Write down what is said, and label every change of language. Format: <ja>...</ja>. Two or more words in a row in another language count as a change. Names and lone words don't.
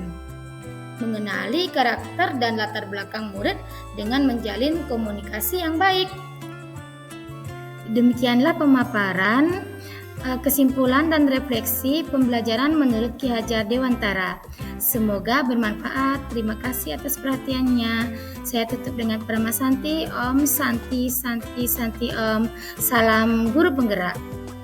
<id>Mengenali karakter dan latar belakang murid dengan menjalin komunikasi yang baik. Demikianlah pemaparan, kesimpulan dan refleksi pembelajaran menurut Ki Hajar Dewantara. Semoga bermanfaat. Terima kasih atas perhatiannya. Saya tutup dengan Parama Santi.</id> <sa>Om Santi Santi Santi Om.</sa> <id>Salam guru penggerak.</id>